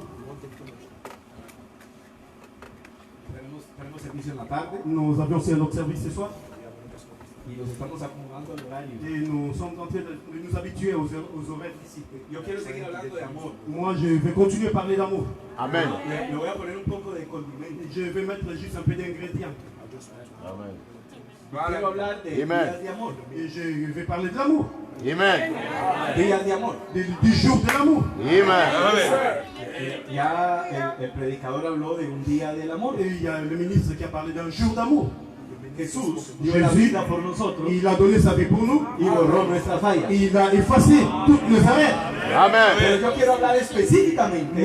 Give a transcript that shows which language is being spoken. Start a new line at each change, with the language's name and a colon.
Spanish: Tenemos servicio en la tarde
French: Nous avions aussi un autre service ce soir
Spanish: y nos estamos acomodando al horario.
French: et nous sommes en train de nous habituer aux horaires d'ici.
Spanish: Yo quiero seguir hablando de amor.
French: Moi, je vais continuer à parler d'amour.
Spanish: Le voy a poner un poco de condimento.
French: Je vais mettre juste un peu d'ingrédients.
Spanish: Quiero hablar de días de amor.
French: Et je vais parler de l'amour,
Spanish: Días de amor.
French: du jour de l'amour.
Spanish: Ya el predicador habló de un día del amor.
French: Et il y a le ministre qui a parlé d'un jour d'amour.
Spanish: Jesús dio la
French: Jésus,
Spanish: vida por nosotros
French: il a donné sa vie pour nous.
Spanish: y borró nuestras fallas.
French: Il a effacé toutes nos erreurs.
Spanish: Pero yo quiero hablar específicamente